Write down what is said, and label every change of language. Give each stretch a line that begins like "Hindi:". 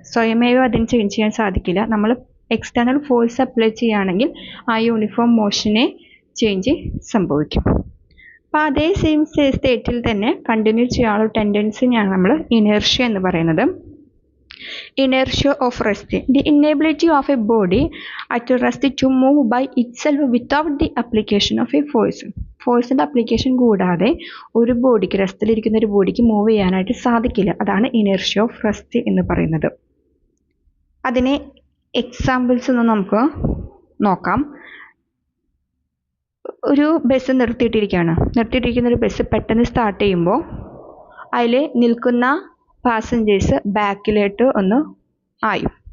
Malayalam: സ്വയമേവ അതിന് ചേഞ്ച് ചെയ്യാൻ സാധിക്കില്ല. നമ്മൾ എക്സ്റ്റേണൽ ഫോഴ്സ് അപ്ലൈ ചെയ്യുകയാണെങ്കിൽ ആ യൂണിഫോം മോഷനെ ചേഞ്ച് സംഭവിക്കും. അപ്പോൾ അതേ സെയിം സ്റ്റേറ്റിൽ തന്നെ കണ്ടിന്യൂ ചെയ്യാനുള്ള ടെൻഡൻസിനെയാണ് നമ്മൾ ഇനേർഷ്യ എന്ന് പറയുന്നത്.
English: Inertia of rest. The inability of a body at rest to move by itself without the application of a force.
Malayalam: ഫോഴ്സിൻ്റെ application കൂടാതെ ഒരു ബോഡിക്ക്, റെസ്റ്റിലിരിക്കുന്ന ഒരു ബോഡിക്ക് മൂവ് ചെയ്യാനായിട്ട് സാധിക്കില്ല. അതാണ് ഇനേർഷ്യ ഓഫ് റെസ്റ്റ് എന്ന് പറയുന്നത്. അതിന് എക്സാമ്പിൾസ് ഒന്ന് നമുക്ക് നോക്കാം. ഒരു ബസ് നിർത്തിയിട്ടിരിക്കുന്ന ഒരു ബസ് പെട്ടെന്ന് സ്റ്റാർട്ട് ചെയ്യുമ്പോൾ അതിൽ നിൽക്കുന്ന പാസഞ്ചേഴ്സ് ബാക്കിലോട്ട് ഒന്ന് ആയും.